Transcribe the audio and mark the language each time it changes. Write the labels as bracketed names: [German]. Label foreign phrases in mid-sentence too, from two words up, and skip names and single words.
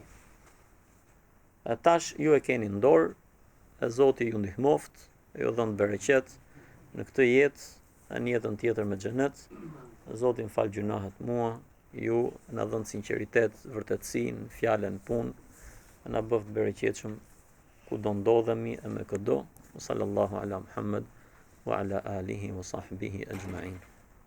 [Albanian] E tash ju e keni në dorë, e Zoti ju ndihmoft, ju dhënë bereqet në këtë jetë, e në jetën tjetër me xhenet. Zoti më fal gjunahet mua, ju na dhënë sinqeritet, vërtetësinë, fjalën, punë, na bëft bereqetshëm ku do ndodhemi e me këdo. [Arabic] صلى الله على محمد وعلى آله وصحبه أجمعين.